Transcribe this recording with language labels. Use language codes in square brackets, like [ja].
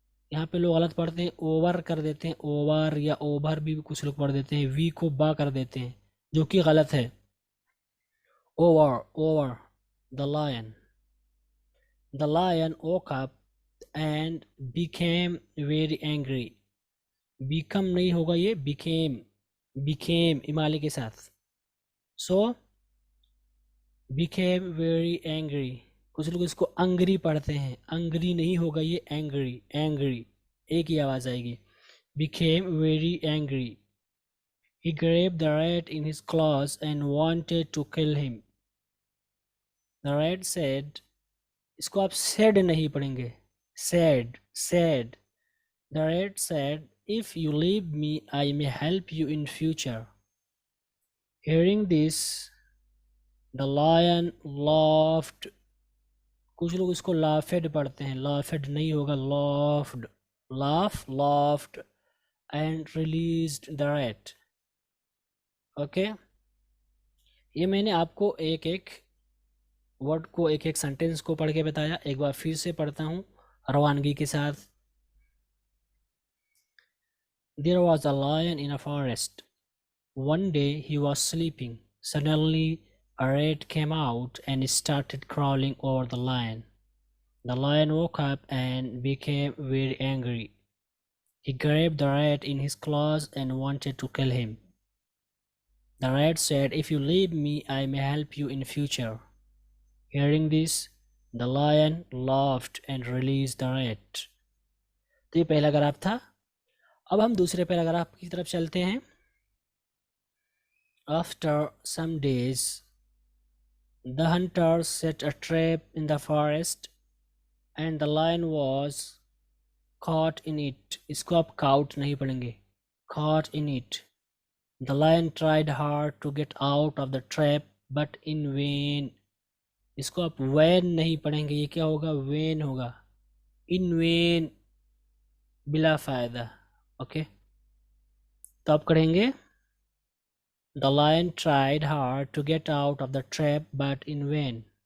[ur] یہاں پہ لوگ غلط پڑھتے ہیں، اوور کر دیتے ہیں، اوور یا اوبر بھی کچھ لوگ پڑھ دیتے ہیں، وی کو با کر دیتے ہیں جو کہ غلط ہے۔ [en] over the lion woke up and became very angry. [ur] become نہیں ہوگا، یہ became امالے کے ساتھ، [en] so became very angry. [ur] کچھ لوگ اس کو انگری پڑھتے ہیں، انگری نہیں ہوگا، یہ اینگری ایک ہی آواز آئے گی۔ [en] became very angry. He grabbed the rat in his claws and wanted to kill him. The rat said، [ur] اس کو آپ said نہیں پڑھیں گے، said. [en] The rat said, if you leave me, I may help you in future. Hearing this, the lion laughed. [ur] کچھ لوگ اس کو laughed پڑھتے ہیں، laughed نہیں ہوگا، [en] laughed and released the rat. [ur] Okay, یہ میں نے آپ کو ایک ایک ورڈ کو، ایک ایک سینٹینس کو پڑھ کے بتایا، ایک بار پھر سے پڑھتا ہوں روانگی کے ساتھ۔ [en] There was a lion in a forest. One day he was sleeping. Suddenly a rat came out and started crawling over the lion. The lion woke up and became very angry. He grabbed the rat in his claws and wanted to kill him. The rat said, if you leave me, I may help you in future. Hearing this, the lion laughed and released the rat. [ur] تو یہ پہلا graph تھا۔ اب ہم دوسرے paragraph کی طرف چلتے ہیں۔ [en] After some days, the hunters set a trap in the forest and the lion was caught in it. [ur] اس کو آپ caught نہیں پڑھیں گے، [en] caught in it. The lion tried hard to get out of the trap but in vain. [ur] اس کو آپ vain نہیں پڑھیں گے، یہ کیا ہوگا؟ vain ہوگا، in vain بلا فائدہ، اوکے؟ تو آپ کہیں گے [en] The lion tried hard to get out of the trap but in vain.